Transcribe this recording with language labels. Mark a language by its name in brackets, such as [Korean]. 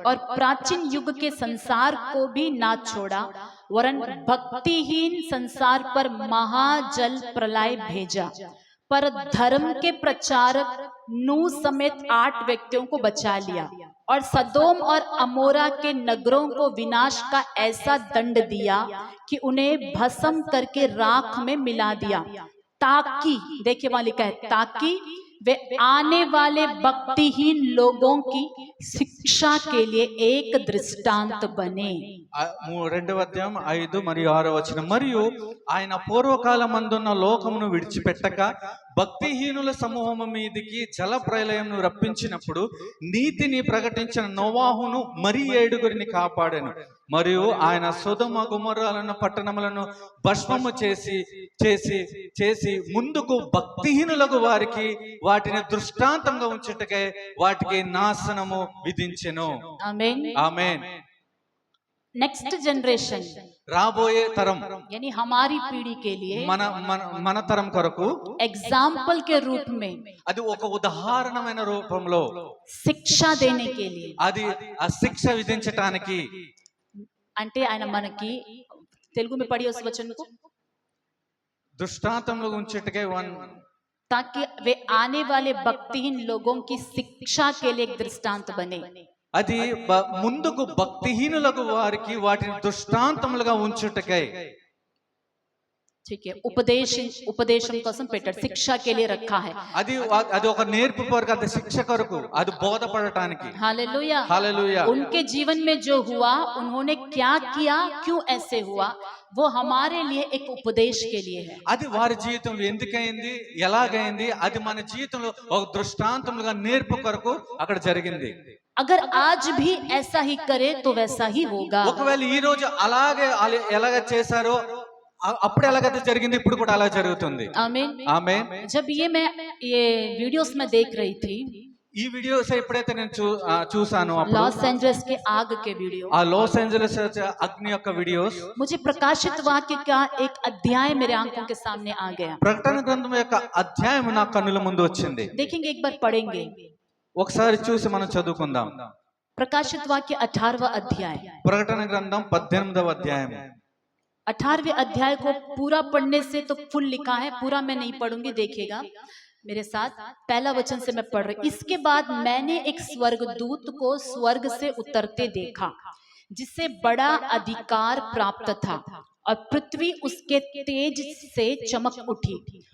[Hindi] और प्राचीन युग के संसार को भी ना छोड़ा, वरन भक्तिहीन संसार पर महाजल प्रलय भेजा, पर धर्म के प्रचारक नूह समेत 8 व्यक्तियों को बचा लिया, और सदोम और अमोरा के नगरों को विनाश का ऐसा दंड दिया कि उन्हें भस्म करके राख में मिला दिया, ताकि, देखिए वहां लिखा है, ताकि वे आने वाले भक्तिहीन लोगों की शिक्षा के लिए एक दृष्टांत बने। [Telugu] రెండవ అధ్యాయం 5 మరియు 6 వచనం. మరియు ఆయన పూర్వకాలమందున్న లోకమును విడిచిపెట్టక భక్తిహీనుల సమూహము మీదికి జల ప్రళయమును రప్పించినప్పుడు నీతిని ప్రకటించిన నోవాహును మరి 7 కాపాడాను. మరియు ఆయన సొదొమ గొమొర్రాలను పట్టణములను భస్మము చేసి చేసి చేసి ముందుకు భక్తిహీనులకు వారికి వాటిని దృష్టాంతంగా ఉంచుటకై వాటికి నాశనము విధించెను. [Hindi] आमीन। [Telugu] ఆమేన్. [English] next generation [Telugu] రాబోయే తరం, [Hindi] यानी हमारी पीढ़ी के लिए [Telugu] మన తరం కొరకు [Hindi] एग्जाम्पल के रूप में, [Telugu] అది ఒక ఉదాహరణమైన రూపంలో, [Hindi] शिक्षा देने के लिए, [Telugu] అది ఆ శిక్ష విధించటానికి, అంటే ఆయన మనకి తెలుగు [Hindi] में पढ़िए उस वचन को, [Telugu] దృష్టాంతంలో ఉంచుటకై [Hindi] ताकि वे आने वाले भक्तिहीन लोगों की शिक्षा के लिए एक दृष्टांत बने। [Telugu] అది ముందుకు భక్తిహీనులకు వారికి వాటిని దృష్టాంతములుగా ఉంచుటకై. [Hindi] ठीक है, उपदेशం [Telugu] కోసం పెట్టాడు, [Hindi] शिक्षा के लिए रखा है। [Telugu] అది ఒక నేర్పు కొరకు, అది శిక్ష కొరకు, అది బోధపడటానికి. [Hindi] हालेलुया। हालेलुया। उनके जीवन में जो हुआ, उन्होंने क्या किया, क्यों ऐसे हुआ, वो हमारे लिए एक उपदेश के लिए है। [Telugu] అది వారి జీవితంలో ఎందుకైంది, ఎలాగైంది, అది మన జీవితంలో ఒక దృష్టాంతములుగా నేర్పు కొరకు అక్కడ జరిగింది. [Hindi] अगर आज भी ऐसा ही करे तो वैसा ही होगा। [Telugu] ఒకవేళ ఈ రోజు అలాగే ఎలాగ చేశారో అప్పుడు ఎలాగైతే జరిగింది, ఇప్పుడు కూడా అలా జరుగుతుంది. [Hindi] आमीन। [Telugu] ఆమేన్. [Hindi] जब मैं ये वीडियोस में देख रही थी, [Telugu] ఈ వీడియోస్ ఎప్పుడైతే నేను చూసాను, [Hindi] लॉस एंजल्स के आग के वीडियो, [Telugu] ఆ లాస్ ఏంజలస్ అగ్ని యొక్క వీడియోస్, [Hindi] मुझे प्रकाशित वाक्य का एक अध्याय मेरे आंखों के सामने आ गया। [Telugu] ప్రకటన గ్రంథం యొక్క అధ్యాయం నా కన్నుల ముందు వచ్చింది. [Hindi] देखेंगे, एक बार पढ़ेंगे, [Telugu] ఒకసారి చూసి మనం చదువుకుందాం. [Hindi] प्रकाशित वाक्य 18वां अध्याय। [Telugu] ప్రకటన గ్రంథం 18వ అధ్యాయం. [Hindi] 18वें अध्याय को पूरा पढ़ने से तो फुल लिखा है, पूरा मैं नहीं पढ़ूंगी, देखिएगा मेरे साथ। पहला वचन से मैं पढ़ रही। इसके बाद मैंने एक स्वर्गदूत को स्वर्ग से उतरते देखा, जिसे बड़ा अधिकार प्राप्त था, और पृथ्वी उसके तेज से चमक उठी।